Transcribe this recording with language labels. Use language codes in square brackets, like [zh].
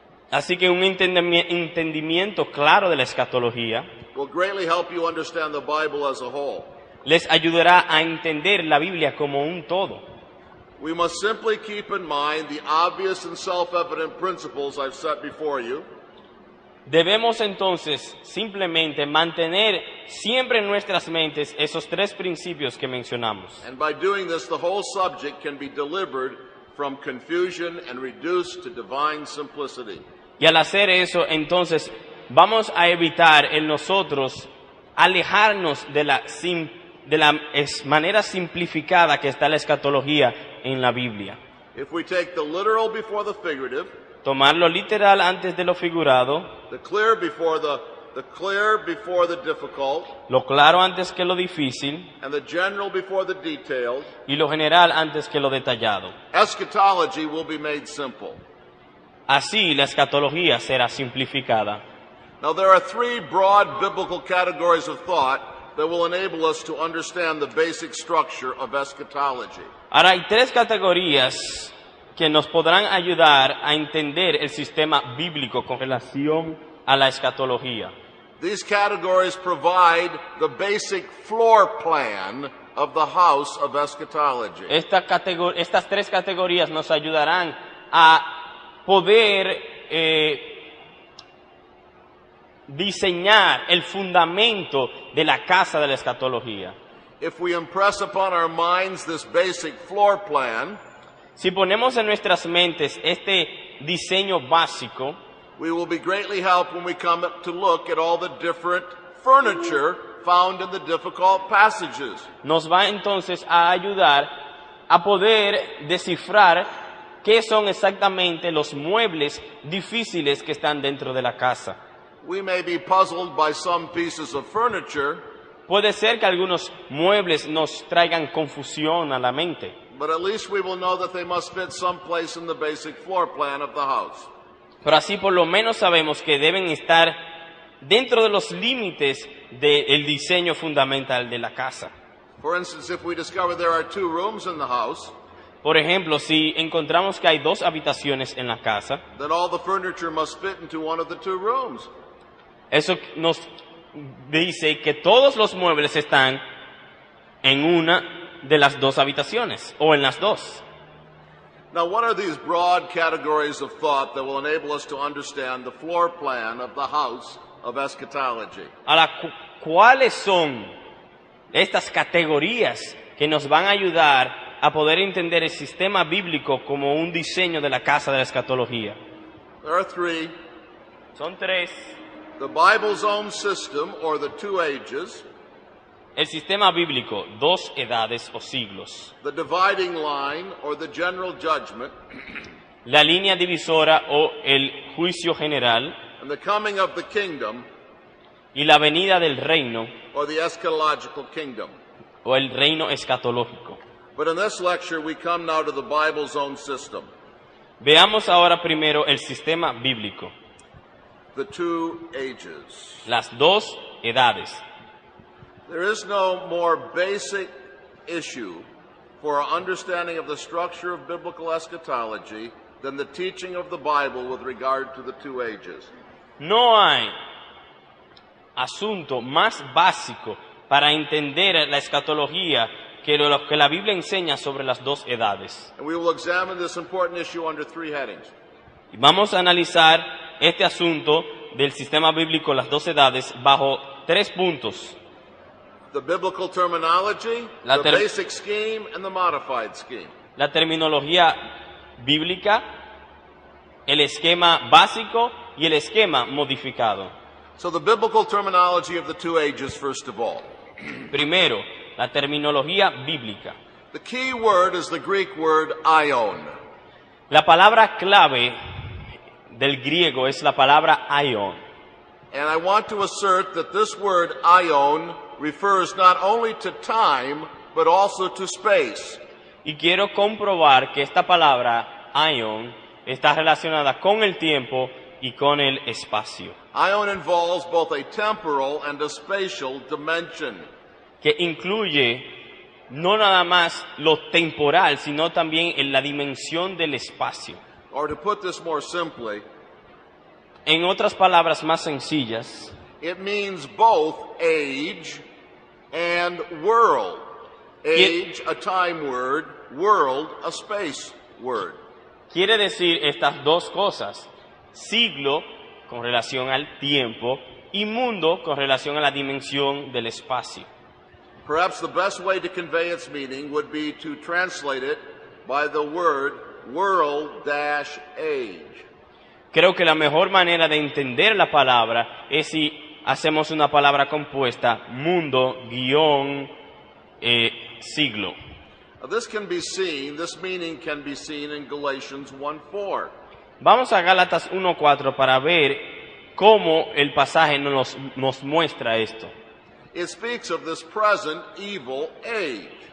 [es] Así que un entendimiento claro de la escatología [en] will greatly help you understand the Bible as a whole. [es] les ayudará a entender la Biblia como un todo. [en] We must simply keep in mind the obvious and self-evident principles I've set before you, [es] Debemos entonces simplemente mantener siempre en nuestras mentes esos tres principios que mencionamos. [en] and by doing this, the whole subject can be delivered from confusion and reduced to divine simplicity. [es] Y al hacer eso, entonces vamos a evitar en nosotros alejarnos de la manera simplificada que está la escatología en la Biblia. [en] If we take the literal before the figurative, [es] Tomar lo literal antes de lo figurado, [en] the clear before the the clear before the difficult, [es] lo claro antes que lo difícil [en] and the general before the detailed, [es] y lo general antes que lo detallado. [en] eschatology will be made simple. [es] Así la escatología será simplificada. [en] Now, there are three broad biblical categories of thought that will enable us to understand the basic structure of eschatology. [es] Ahora hay tres categorías que nos podrán ayudar a entender el sistema bíblico con relación a la escatología. [en] These categories provide the basic floor plan of the house of eschatology. [es] Estas tres categorías nos ayudarán a poder diseñar el fundamento de la casa de la escatología. [en] If we impress upon our minds this basic floor plan, [es] Si ponemos en nuestras mentes este diseño básico, [en] we will be greatly helped when we come to look at all the different furniture found in the difficult passages. [es] nos va entonces a ayudar a poder descifrar qué son exactamente los muebles difíciles que están dentro de la casa. [en] We may be puzzled by some pieces of furniture, [es] Puede ser que algunos muebles nos traigan confusión a la mente, [en] but at least we will know that they must fit someplace in the basic floor plan of the house. [es] pero así por lo menos sabemos que deben estar dentro de los límites del diseño fundamental de la casa. [en] For instance, if we discover there are two rooms in the house, [es] Por ejemplo, si encontramos que hay dos habitaciones en la casa, [en] then all the furniture must fit into one of the two rooms. [es] eso nos dice que todos los muebles están en una de las dos habitaciones o en las dos. [en] Now, what are these broad categories of thought that will enable us to understand the floor plan of the house of eschatology? [es] Ahora, ¿cuáles son estas categorías que nos van a ayudar a poder entender el sistema bíblico como un diseño de la casa de la escatología? [en] There are three. [es] Son tres. [en] The Bible's own system, or the two ages, [es] El sistema bíblico, dos edades o siglos. [en] the dividing line, or the general judgment, [es] La línea divisora o el juicio general [en] and the coming of the kingdom, [es] y la venida del reino [en] or the eschatological kingdom. [es] o el reino escatológico. [en] But in this lecture, we come now to the Bible's own system, [es] Veamos ahora primero el sistema bíblico, [en] the two ages. [es] las dos edades. [en] There is no more basic issue for our understanding of the structure of biblical eschatology than the teaching of the Bible with regard to the two ages. [es] No hay asunto más básico para entender la escatología que lo que la Biblia enseña sobre las dos edades. [en] And we will examine this important issue under three headings. [es] Y vamos a analizar este asunto del sistema bíblico, las dos edades, bajo tres puntos. [en] The biblical terminology, [es] La [en] the ter- basic scheme, and the modified scheme. [es] La terminología bíblica, el esquema básico y el esquema modificado. [en] So the biblical terminology of the two ages, first of all. [es] Primero, la terminología bíblica. [en] The key word is the Greek word ion. [es] La palabra clave del griego es la palabra aion. [en] And I want to assert that this word ion refers not only to time, but also to space. [es] Y quiero comprobar que esta palabra aion está relacionada con el tiempo y con el espacio, [en] Ion involves both a temporal and a spatial dimension. [es] que incluye no nada más lo temporal, sino también en la dimensión del espacio. [en] Or to put this more simply, [es] En otras palabras más sencillas, [en] it means both age and world. Age, a time word, world, a space word. [es] quiere decir estas dos cosas: siglo con relación al tiempo y mundo con relación a la dimensión del espacio. [en] Perhaps the best way to convey its meaning would be to translate it by the word world-age. [es] Creo que la mejor manera de entender la palabra es si hacemos una palabra compuesta, mundo, guión, siglo. [en] Now, this meaning can be seen in Galatians 1:4. [es] Vamos a Gálatas 1:4 para ver cómo el pasaje nos muestra esto. [en] It speaks of this present evil age.